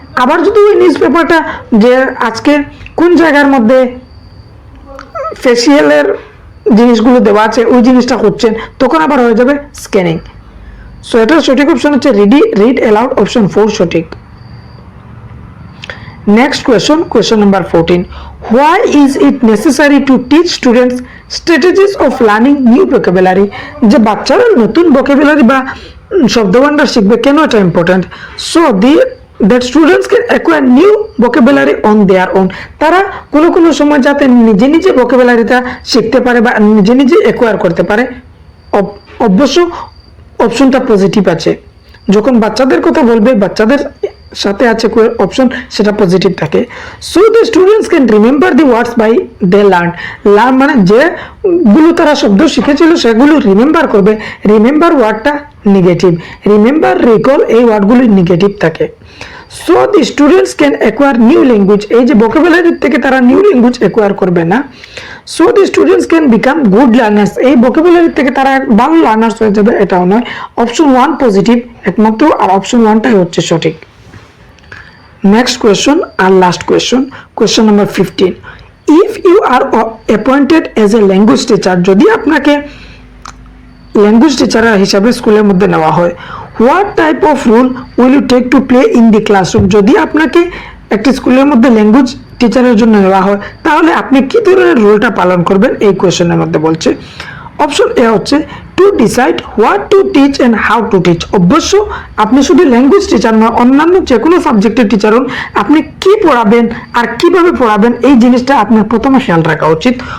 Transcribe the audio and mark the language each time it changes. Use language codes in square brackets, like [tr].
[bn] আবার যদি ওই নিউজ পেপারটা যে আজকে কোন জায়গার মধ্যে ফেসিয়ালের জিনিসগুলো দেওয়া আছে ওই জিনিসটা করছেন, তখন আবার হয়ে যাবে স্ক্যানিং। সো এটার সঠিক অপশন হচ্ছে রিড অ্যালাউড, অপশন 4 সঠিক। [en] Next question number 14. Why is it necessary to teach students strategies of learning new vocabulary? [bn] যে বাচ্চারা নতুন vocabulary বা শব্দভাণ্ডার শিখবে, কেন এটা important? [en] So that students can acquire new vocabulary on their own. [bn] তারা কোনো সময় যাতে নিজে নিজে vocabularyটা শিখতে পারে বা নিজে নিজে acquire করতে পারে। অবশ্য অপশনটা পজিটিভ আছে। যখন বাচ্চাদের কথা বলবে, বাচ্চাদের সাথে আছে অপশন, সেটা পজিটিভ থাকে। [en] so the students can remember the words by they learn [bn] মানে যেগুলো তারা শব্দ শিখেছিল সেগুলো রিমেম্বার করবে। রিমেম্বার ওয়ার্ডটা নেগেটিভ, রিমেম্বার রিকল এই ওয়ার্ডগুলো নেগেটিভ থাকে। [en] so the students can acquire new language, [bn] এই যে ভোকাবুলারি থেকে তারা নিউ ল্যাঙ্গুয়েজ অ্যাকোয়ার করবে না। [en] so the students can become good learners, [bn] এই ভোকাবুলারি থেকে তারা ভালো লার্নার্স হয়ে যাবে, এটাও নয়। অপশন 1 পজিটিভ একমাত্র, আর অপশন 1টাই হচ্ছে সঠিক। [en] Next question and last question number 15. If you are appointed as a language teacher, [bn] যদি আপনাকে ল্যাঙ্গুয়েজ টিচার হিসাবে স্কুলের মধ্যে নেওয়া হয়, [en] what type of role will you take to play in the classroom? [bn] যদি আপনাকে একটি স্কুলের মধ্যে ল্যাঙ্গুয়েজ টিচারের জন্য নেওয়া হয়, তাহলে আপনি কি ধরনের রোলটা পালন করবেন এই কোয়েশ্চেনের মধ্যে বলছে। [en] Option A হচ্ছে to decide what to teach and how to teach. [bn] অবশ্য আপনি শুধু ল্যাঙ্গুয়েজ টিচার নয়, অন্যান্য যে কোনো সাবজেক্টের টিচার হন, আপনি কি পড়াবেন আর কিভাবে পড়াবেন এই জিনিসটা আপনার প্রথমে খেয়াল রাখা উচিত।